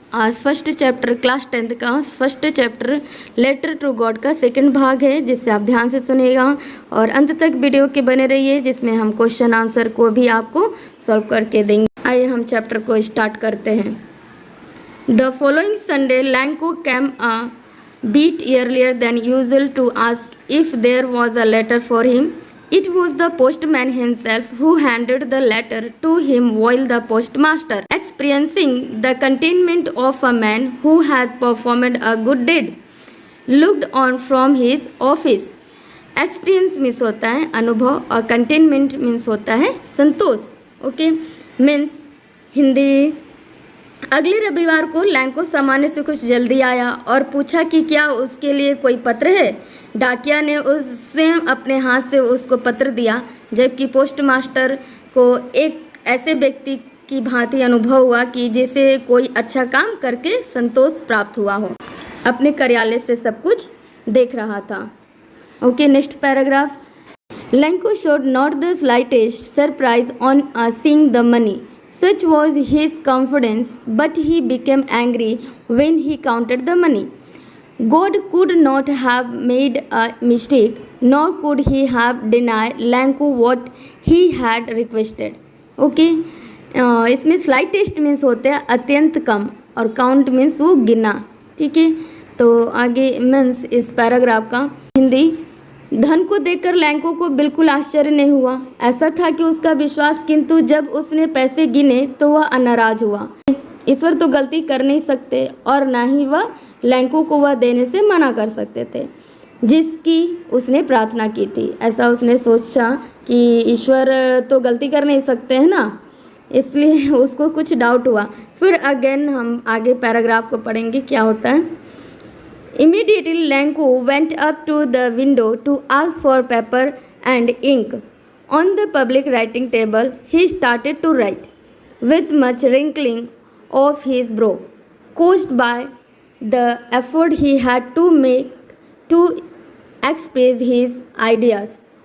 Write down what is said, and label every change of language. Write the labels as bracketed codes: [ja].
[hi] आज first chapter class 10th का first chapter letter to God का सेकंड भाग है, जिससे आप ध्यान से सुनिएगा और अंत तक वीडियो के बने रहिए, जिसमें हम क्वेश्चन आंसर को भी आपको सॉल्व करके देंगे। आइए हम चैप्टर को स्टार्ट करते हैं। [en] The following Sunday Lanko came a bit earlier than usual to ask if there was a letter for him. It was the postman himself who handed the letter to him while the postmaster, experiencing the contentment of a man who has performed a good deed, looked on from his office. [hi] Experience means होता है अनुभव और containment means होता है संतोष। Okay, means Hindi. अगले रविवार को लैंको सामान्य से कुछ जल्दी आया और पूछा कि क्या उसके लिए कोई पत्र है। डाकिया ने उससे अपने हाथ से उसको पत्र दिया, जबकि पोस्टमास्टर को एक ऐसे व्यक्ति की भांति अनुभव हुआ कि जैसे कोई अच्छा काम करके संतोष प्राप्त हुआ हो, अपने कार्यालय से सब कुछ देख रहा था। [en] okay, [hi] next paragraph. [en] Lanko showed not the slightest surprise on seeing the money. Such was his confidence, but he became angry when he counted the money. God could not have made a mistake, nor could he have denied Lanko what he had requested. [hi] Okay, इसमें slight test means होते हैं अत्यंत कम और count means वो गिना। ठीक है, तो आगे मीन्स इस पैराग्राफ का हिंदी। धन को देखकर लैंको को बिल्कुल आश्चर्य नहीं हुआ। ऐसा था कि उसका विश्वास, किंतु जब उसने पैसे गिने तो वह नाराज हुआ। ईश्वर तो गलती कर नहीं सकते और ना ही वह लैंको को वह देने से मना कर सकते थे जिसकी उसने प्रार्थना की थी। ऐसा उसने सोचा कि ईश्वर तो गलती कर नहीं सकते हैं ना, इसलिए उसको कुछ डाउट हुआ। फिर अगेन हम आगे पैराग्राफ को पढ़ेंगे क्या होता है। [en] Immediately Lanko went up to the window to ask for paper and ink. On the public writing table, he started to write, with much wrinkling of his brow, caused by the effort he had to make to express his ideas.